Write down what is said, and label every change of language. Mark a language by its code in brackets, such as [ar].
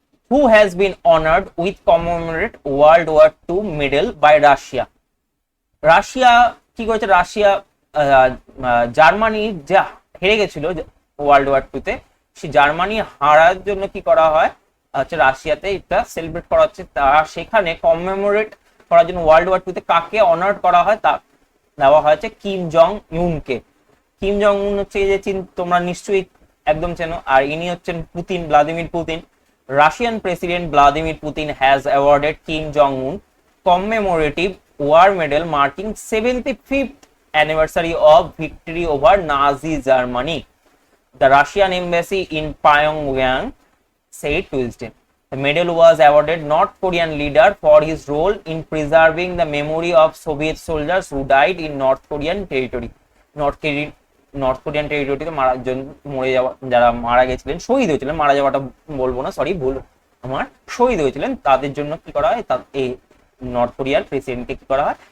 [en] Who has been honored with commemorate World War II medal by Russia? [bn] Russia কি করেছে? Russia Germany যা হেরে গেছিল ওয়ার্ল্ড ওয়ার টু তে, সেই জার্মানি হারার জন্য কি করা হয় হচ্ছে রাশিয়াতে এটা সেলিব্রেট করা হচ্ছে। তা সেখানে কমেমোরেট করার জন্য ওয়ার্ল্ড ওয়ার টু তে কাকে অনার করা হয় তা দেওয়া হয়েছে কিম জং ইউনকে। কিম জং উন হচ্ছে যে তোমরা নিশ্চয়ই একদম চেনো, আর ইনি হচ্ছেন Putin, Vladimir Putin. [en] Russian President Vladimir Putin has awarded Kim Jong-un commemorative war medal marking 75th anniversary of victory over Nazi Germany, the Russian embassy in Pyongyang said Tuesday. The medal was awarded North Korean leader for his role in preserving the memory of Soviet soldiers who died in North Korean territory. [bn] North Korean টেরিটরিতে মরে যাওয়া, যারা মারা গেছিলেন, শহীদ হয়েছিলেন, মারা যাওয়াটা বলবো না, সরি ভুল আমার, শহীদ হয়েছিলেন, তাদের জন্য কি করা হয়? এই নর্থ কোরিয়ার প্রেসিডেন্টকে কি করা হয়?